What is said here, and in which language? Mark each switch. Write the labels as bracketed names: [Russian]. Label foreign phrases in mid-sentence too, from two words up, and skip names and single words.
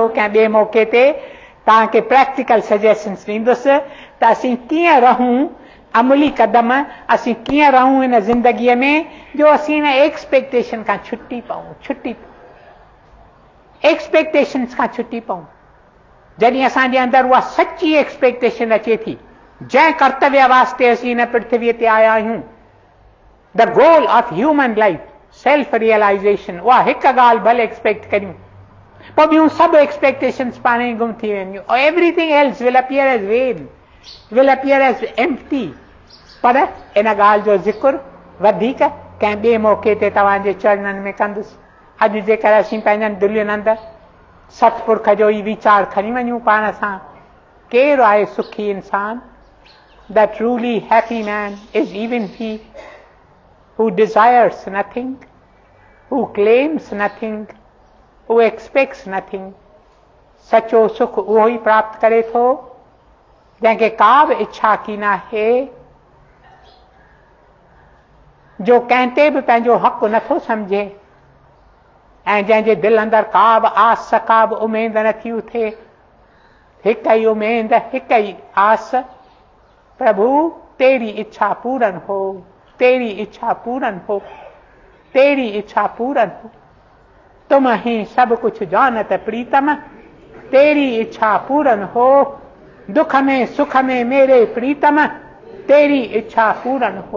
[Sindhi] कंहिं ॿिए मौके ते तव्हांखे [English] practical suggestions [Sindhi] ॾींदुसि त असीं कीअं रहूं, अमली क़दम असीं कीअं रहूं इन ज़िंदगीअ में, जो असीं इन एक्सपेक्टेशन खां छुटी पऊं, एक्सपेक्टेशन्स खां छुटी पऊं। जॾहिं असांजे अंदरि उहा सची एक्सपेक्टेशन अचे थी, जंहिं कर्तव्य वास्ते असीं हिन पृथ्वीअ ते आया आहियूं, [English] The goal of human life, self realization, [Sindhi] उहा हिकु ॻाल्हि भले एक्सपेक्ट करियूं, पोइ ॿियूं सभु एक्सपेक्टेशन्स पाण ई गुम थी वेंदियूं। [English] Everything else will appear as vain, will appear as empty. [Sindhi] पर इन ॻाल्हि जो ज़िक्र वधीक कंहिं ॿिए मौके ते तव्हांजे चरणनि में कंदुसि। अॼु जेकर असीं पंहिंजनि दिलियुनि अंदरि सतपुरख जो ई वीचार खणी वञूं पाण सां, केरु आहे सुखी इंसान? [English] The truly happy man is even he who desires nothing, who claims nothing, who expects nothing। [Sindhi] सचो सुख उहो ई प्राप्त करे थो जंहिंखे का बि इच्छा की न आहे, जो कंहिं ते बि पंहिंजो हक़ नथो सम्झे, ऐं जंहिंजे दिलि अंदरि का बि आस, का बि उमेद नथी उथे। हिकु ई उमेद, हिकु ई आस, [Hindi] प्रभु तेरी इच्छा पूरन हो, तेरी इच्छा पूरन हो, तेरी इच्छा पूरन हो। तुम ही सब कुछ जानत प्रीतम, तेरी इच्छा पूरन हो। दुख में सुख में मेरे प्रीतम, तेरी इच्छा पूरन हो।